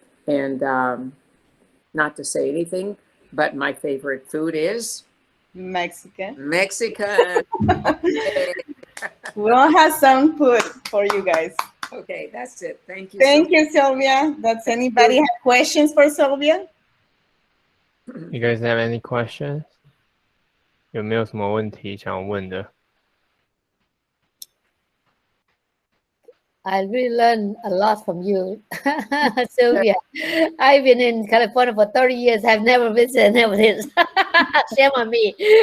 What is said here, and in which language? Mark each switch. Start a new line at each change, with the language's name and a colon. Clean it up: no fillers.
English: And not to say anything, but my favorite food is Mexican. Mexican. We'll have some food for you guys. Okay, that's it. Thank you. Thank you, Sylvia. Does anybody have questions for Sylvia? You guys have any questions?
Chinese: 有没有什么问题想问的？
English: I really learned a lot from you, Sylvia. I've been in California for 30 years. I've never visited this. Shame on me.